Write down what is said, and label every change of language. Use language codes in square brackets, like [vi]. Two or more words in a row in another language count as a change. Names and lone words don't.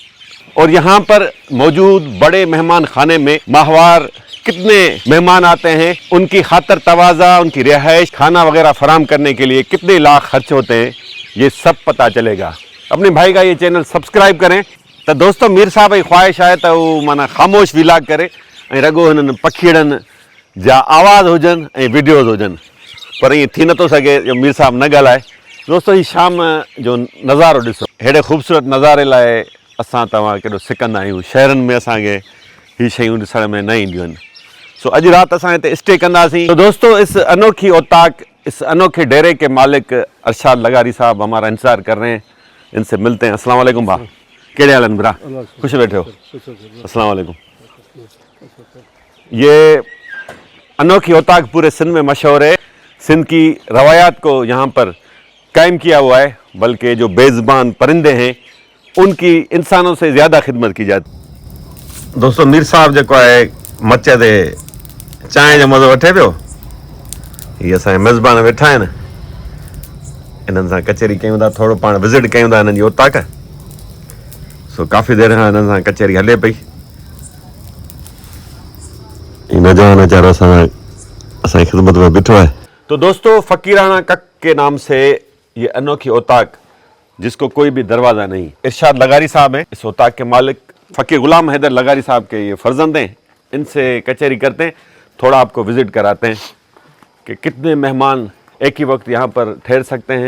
[ur] اور یہاں پر موجود بڑے مہمان خانے میں ماہوار کتنے مہمان آتے ہیں، ان کی خاطر تواضع، ان کی رہائش، کھانا وغیرہ فراہم کرنے کے لیے کتنے لاکھ خرچ ہوتے ہیں، یہ سب پتا چلے گا. اپنے بھائی کا یہ چینل سبسکرائب کریں. تو دوستو [sd] मीर साहब जी ख्वाहिश है तो वो माना ख़ामोश विलाग करे ऐं रगो हिननि पखीड़नि जा आवाज़ हुजनि ऐं वीडियोज़ हुजनि, पर ये थी नथो सघे जो मीर साहब न ॻाल्हाए। दोस्तों ही शाम जो नज़ारो ॾिसो, हेड़े ख़ूबसूरत नज़ारे लाइ असां तव्हां केॾो सिकंदा आहियूं। शहरनि में असांखे हीअ शयूं ॾिसण में न ईंदियूं आहिनि। सो अॼु राति असां हिते स्टे कंदासीं। [ur] تو دوستو اس انوکھی اوطاق، اس انوکھے ڈیرے کے مالک ارشاد لغاری صاحب ہمارا انتظار کر رہے ہیں، ان سے ملتے ہیں. [ar] السلام علیکم [sd] भा, कहिड़े हाल आहिनि भरा? [ur] خوش بیٹھے ہو? [ar] السلام علیکم. [ur] یہ انوکھی اوطاق پورے سندھ میں مشہور ہے. سندھ کی روایات کو یہاں پر قائم کیا ہوا ہے، بلکہ جو بے زبان پرندے ہیں ان کی انسانوں سے زیادہ خدمت کی جاتی. [sd] दोस्तों मीर साहब जो है मचे ते चांहि जो मज़ो वठे पियो। ये असांजा मेज़बान वेठा आहिनि, इन्हनि सां कचहरी कयूं था, थोरो पाण विज़िट कयूं था हिननि जी औताक। सो काफ़ी देरि खां हिननि सां कचहरी हले पई। नौजवान वीचारो असांजी ख़िदमत में बीठो है। [ur] تو دوستو فقیرانہ کک کے نام سے یہ انوکھی اوطاق، جس کو کوئی بھی دروازہ نہیں، ارشاد لغاری صاحب ہیں اس اوطاق کے مالک. فقیر غلام حیدر لغاری صاحب کے یہ فرزند ہیں، ان سے کچہری کرتے ہیں. تھوڑا آپ کو وزٹ کراتے ہیں کہ کتنے مہمان ایک ہی وقت یہاں پر ٹھہر سکتے ہیں.